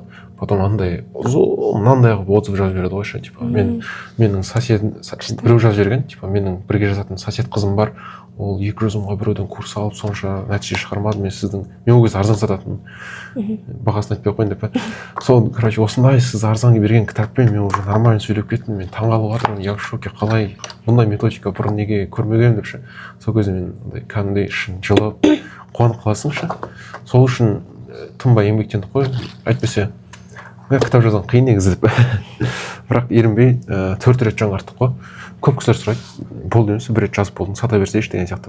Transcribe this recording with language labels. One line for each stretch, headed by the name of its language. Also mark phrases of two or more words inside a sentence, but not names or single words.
Kazakh: Потом андай ұзын мынандай қылып отзыв жазып жібереді ғой ше, типа менің соседім біреу жазып жіберген, типа менің бірге жазатын сосед қызым бар, ол 200 мыңға біреуден курс алып сонша нәтиже шығармады, мен ол кезде арзан сататынмын, бағасын айтпай ақ қояйын деп. Сол, короче, осындай сіз арзанға берген кітаппен мен
Russian: уже нормально
Kazakh: сөйлеп кеттім, мен таңғалып жатырмын,
Russian: я в шоке,
Kazakh: қалай бұндай методика бұрын неге көрмегенмін деп ше. Сол кезде мен кәдімгідей ішім жылып қуанып қаласың ше. Сол үшін тынбай еңбектендік қой, әйтпесе кітап жазған қиын негізі деп. Бірақ ерінбей 4 рет жаңарттық қой. Көп кісілер сұрайды, болды емес, 1 рет жазып болдың, сата берсейші деген сияқты.